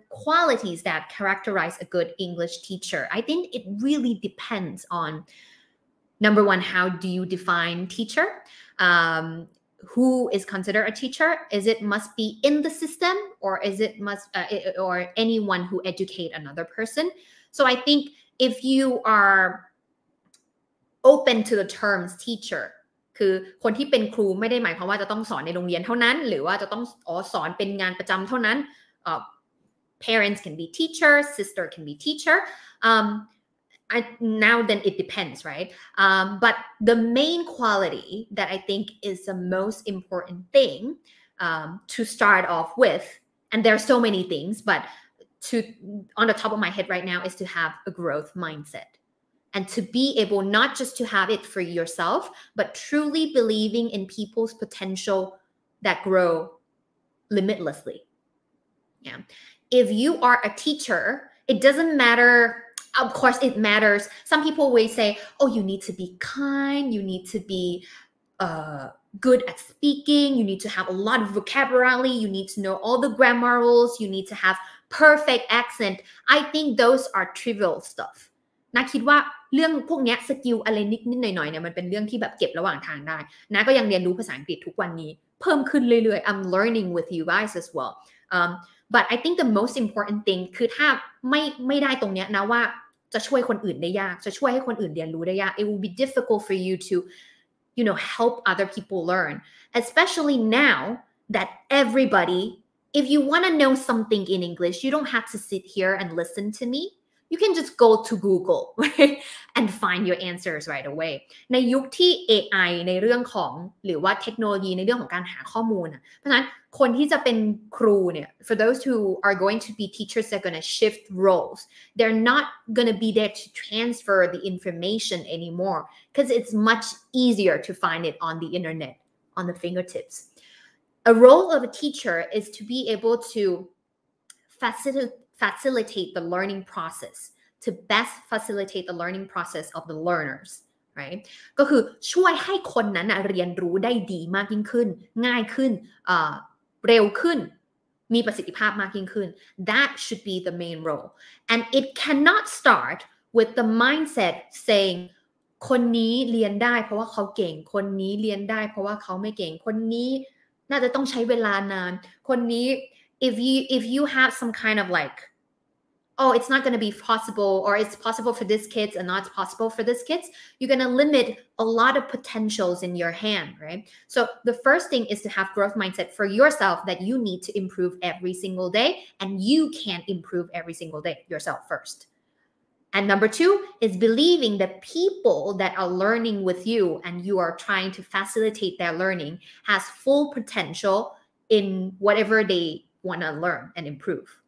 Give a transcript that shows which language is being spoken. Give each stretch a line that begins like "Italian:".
English: qualities that characterize a good English teacher, I think it really depends on number one, how do you define teacher? Who is considered a teacher? Is it must be in the system, or is it must or anyone who educate another person? So I think if you are open to the terms teacher,
Thai: คือคนที่เป็นครูไม่ได้หมายความว่าจะต้องสอนในโรงเรียนเท่านั้นหรือว่าจะต้องสอนเป็นงานประจำเท่านั้น
English: parents can be teacher, sister can be teacher. Now then it depends, right? But the main quality that I think is the most important thing to start off with, and there are so many things, but on the top of my head right now is to have a growth mindset and to be able not just to have it for yourself, but truly believing in people's potential that grow limitlessly. Yeah. If you are a teacher, it doesn't matter.Of course, it matters. Some people will say, oh, you need to be kind. You need to be good at speaking. You need to have a lot of vocabulary. You need to know all the grammar rules. You need to have perfect accent. I think those are trivial stuff.
Thai: นะคิดว่าเรื่องพวกนี้สกิลอะไรนิดๆหน่อยๆเนี่ยมันเป็นเรื่องที่แบบเก็บระหว่างทางได้นะก็ยังเรียนรู้ภาษาอังกฤษทุกวันนี้เพิ่มขึ้นเรื่อยๆ
English: I'm learning with you guys as well. But I think the most important thing
Thai: คือถ้าไม่ได้ตรงเนี้ยนะว่าจะช่วยคนอื่นได้ยากจะช่วยให้คนอื่นเรียนรู้ได้ยาก
English: It will be difficult for you to help other people learn, especially now that everybody, if you want to know something in English, you don't have to sit here and listen to me. You can just go to Google, right? And find your answers right away.
Thai: ในยุคที่ AI ในเรื่องของหรือว่าเทคโนโลยีในเรื่องของการหาข้อมูลเพราะฉะนั้นคนที่จะเป็นครูเนี่ย
English: for those who are going to be teachers, they're going to shift roles. They're not going to be there to transfer the information anymore because it's much easier to find it on the internet, on the fingertips. A role of a teacher is to be able to facilitate the learning process, to best facilitate the learning process of the learners, right?
Thai: ก็คือช่วยให้คนนั้นเรียนรู้ได้ดีมากยิ่งขึ้นง่ายขึ้นเร็วขึ้น มีประสิทธิภาพมากยิ่งขึ้น
English: That should be the main role, and it cannot start with the mindset saying
Thai: คนนี้เรียนได้เพราะว่าเขาเก่งคนนี้เรียนได้เพราะว่าเขาไม่เก่งคนนี้น่าจะต้องใช้เวลานานคนนี้
English: if you have some kind of like, oh, it's not going to be possible, or it's possible for this kids and not possible for this kids, you're going to limit a lot of potentials in your hand, right? So the first thing is to have growth mindset for yourself that you need to improve every single day, and you can improve every single day yourself first. And number two is believing that people that are learning with you and you are trying to facilitate their learning has full potential in whatever they want to learn and improve.